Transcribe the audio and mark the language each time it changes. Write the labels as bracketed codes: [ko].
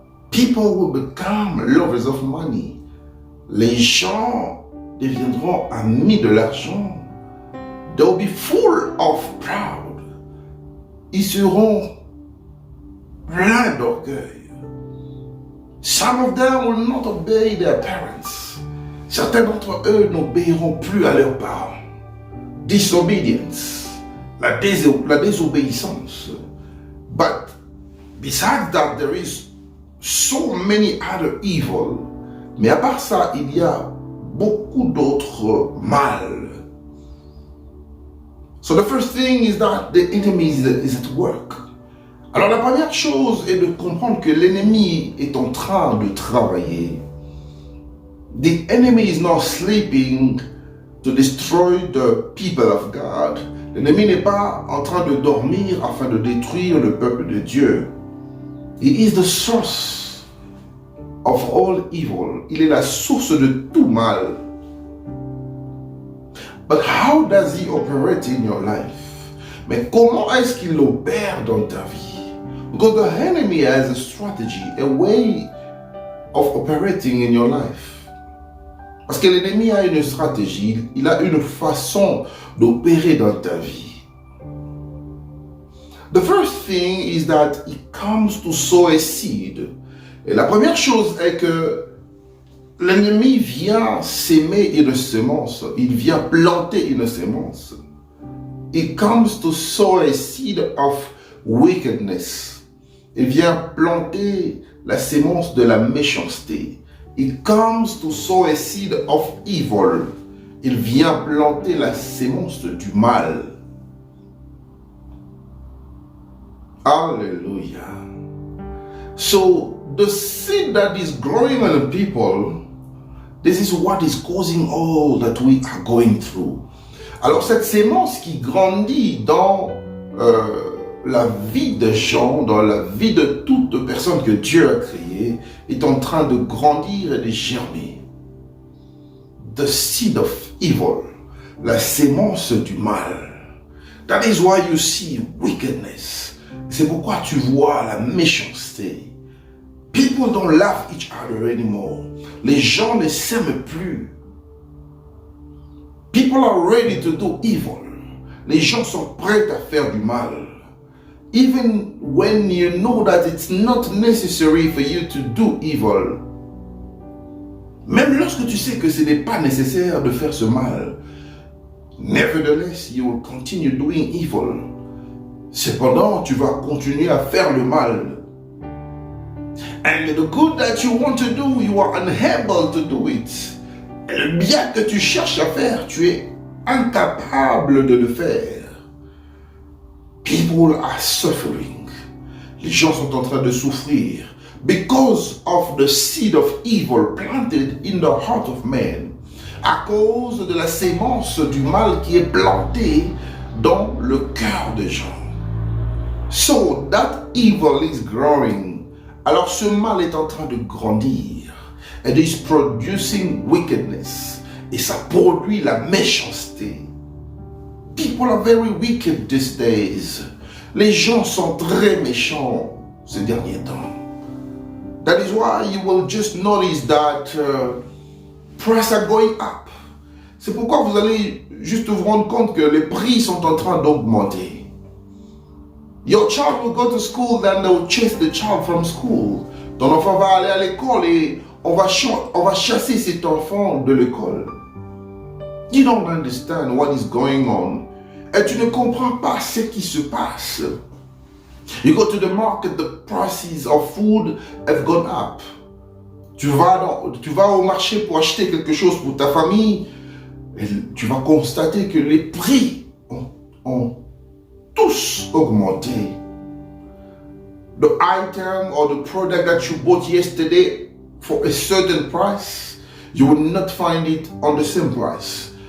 [en] People will become lovers of money. [fr] Les gens deviendront amis de l'argent. [en] They will be full of pride. [fr] Ils seront pleins d'orgueil. [en] Some of them will not obey their parents. [fr] Certains d'entre eux n'obéiront plus à leurs parents. Disobedience, la désobéissance. [en] But besides that, there is so many other evil. [fr] Mais à part ça, il y a beaucoup d'autres mal. [en] So the first thing is that the enemy is at work. [fr] Alors la première chose est de comprendre que l'ennemi est en train de travailler. [en] The enemy is not sleeping to destroy the people of God. [fr] L'ennemi n'est pas en train de dormir afin de détruire le peuple de Dieu. [en] He is the source of all evil. [fr] Il est la source de tout mal. [en] But how does he operate in your life? [fr] Mais comment est-ce qu'il opère dans ta vie? [en] Because the enemy has a strategy, a way of operating in your life. [fr] Parce que l'ennemi a une stratégie, il a une façon d'opérer dans ta vie. [en] The first thing is that he comes to sow a seed. [fr] Et la première chose est que l'ennemi vient s'aimer une semence, il vient planter une semence. [en] It comes to sow a seed of wickedness. [fr] Il vient planter la semence de la méchanceté. [en] It comes to sow a seed of evil. [fr] Il vient planter la semence du mal. [en] Hallelujah. So, the seed that is growing in the people, this is what is causing all that we are going through. [fr] Alors cette sémence qui grandit dans la vie des gens, dans la vie de toute personne que Dieu a créée, est en train de grandir et de germer. [en] The seed of evil, [fr] la sémence du mal. [en] That is why you see wickedness. [fr] C'est pourquoi tu vois la méchanceté. [en] People don't love each other anymore. [fr] Les gens ne s'aiment plus. [en] People are ready to do evil. [fr] Les gens sont prêts à faire du mal. [en] Even when you know that it's not necessary for you to do evil. [fr] Même lorsque tu sais que ce n'est pas nécessaire de faire ce mal. [en] Nevertheless, you will continue doing evil. [fr] Cependant, tu vas continuer à faire le mal. [en] And the good that you want to do, you are unable to do it. [fr] Et le bien que tu cherches à faire, tu es incapable de le faire. [en] People are suffering. [fr] Les gens sont en train de souffrir [en] because of the seed of evil planted in the heart of man. [fr] À cause de la sémence du mal qui est plantée dans le cœur des gens. [en] So that evil is growing. [fr] Alors ce mal est en train de grandir. [en] It is producing wickedness. [fr] Et ça produit la méchanceté. [en] People are very wicked these days. [fr] Les gens sont très méchants ces derniers temps. [en] That is why you will just notice that prices are going up. [fr] C'est pourquoi vous allez juste vous rendre compte que les prix sont en train d'augmenter. [en] Your child will go to school, then they will chase the child from school. [fr] Ton enfant va aller à l'école et on va chasser cet enfant de l'école. [en] You don't understand what is going on. [fr] Et tu ne comprends pas ce qui se passe. [en] You go to the market, the prices of food have gone up. [fr] Tu vas au marché pour acheter quelque chose pour ta famille et tu vas constater que les prix ont tous augmenté. [en] The item or the product that you bought yesterday for a certain price, you will not find it on the same price.